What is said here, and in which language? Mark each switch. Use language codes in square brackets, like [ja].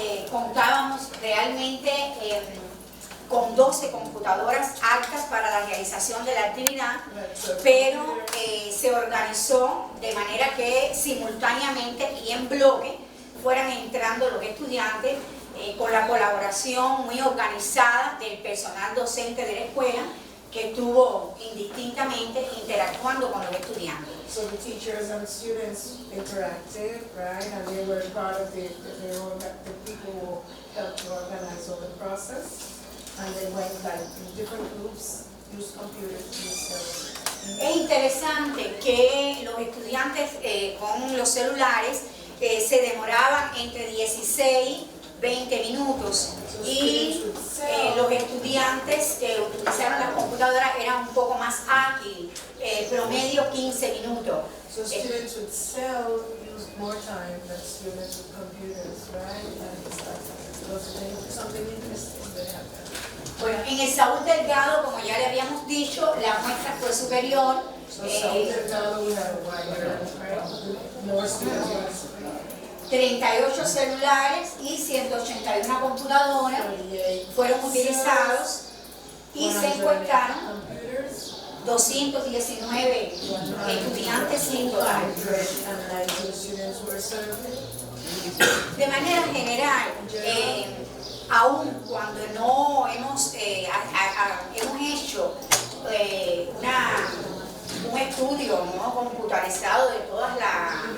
[es] Contábamos realmente con 12 computadoras aptas para la realización de la actividad, pero se organizó de manera que simultáneamente y en bloque fueran entrando los estudiantes con la colaboración muy organizada del personal docente de la escuela, que estuvo indistintamente interactuando con los estudiantes. [en] So the teachers and students interacted, right? And they were part of the people who helped to organize all the process. And they went like in different groups, used computers, [es] Es interesante que los estudiantes con los celulares se demoraban entre 16 20 minutos y los estudiantes que utilizaron las computadoras eran un poco más ágiles, promedio 15 minutos. [en] So students with cell use more time than students with computers, right? And it's something interesting that happened. [es] Bueno, en el Saúl Delgado, como ya le habíamos dicho, la muestra fue superior. [en] So Saúl Delgado we had a wider, right? More students. [es] 38 celulares y 181 computadoras fueron utilizados y se encuestaron 219 estudiantes en total. De manera general, aun cuando no hemos hecho un estudio computarizado de todas las...